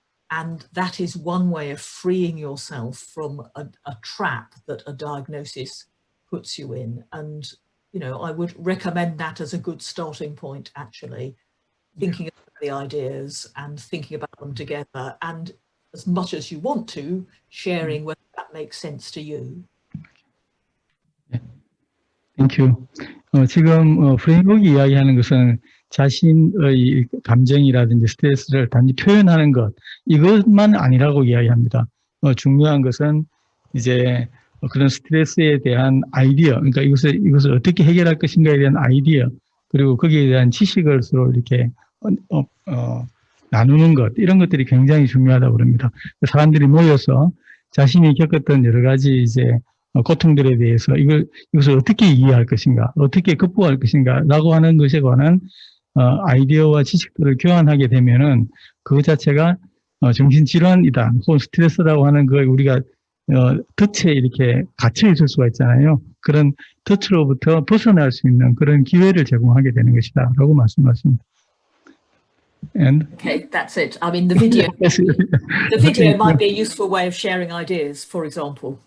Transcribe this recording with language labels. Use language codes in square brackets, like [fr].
[en] And that is one way of freeing yourself from a trap that a diagnosis puts you in. And, you know, I would recommend that as a good starting point, actually, thinking about the ideas and thinking about them together. And as much as you want to, sharing whether that makes sense to you. Thank you. [ko] 지금 프레임워크 이야기하는 것은 자신의 감정이라든지 스트레스를 단지 표현하는 것, 이것만 아니라고 이야기합니다. 중요한 것은 이제 그런 스트레스에 대한 아이디어, 그러니까 이것을 어떻게 해결할 것인가에 대한 아이디어, 그리고 거기에 대한 지식을 서로 이렇게 나누는 것, 이런 것들이 굉장히 중요하다고 그럽니다. 사람들이 모여서 자신이 겪었던 여러 가지 이제 고통들에 대해서 이것을 어떻게 이해할 것인가, 어떻게 극복할 것인가라고 하는 것에 관한 아이디어와 지식들을 교환하게 되면은 그것 자체가 정신질환이다, 혹은 스트레스라고 하는 거 우리가 덫에 이렇게 갇혀 있을 수가 있잖아요. 그런 덫으로부터 벗어날 수 있는 그런 기회를 제공하게 되는 것이다라고 말씀하십니다. [en] And okay, that's it. I mean, the video might be a useful way of sharing ideas, for example.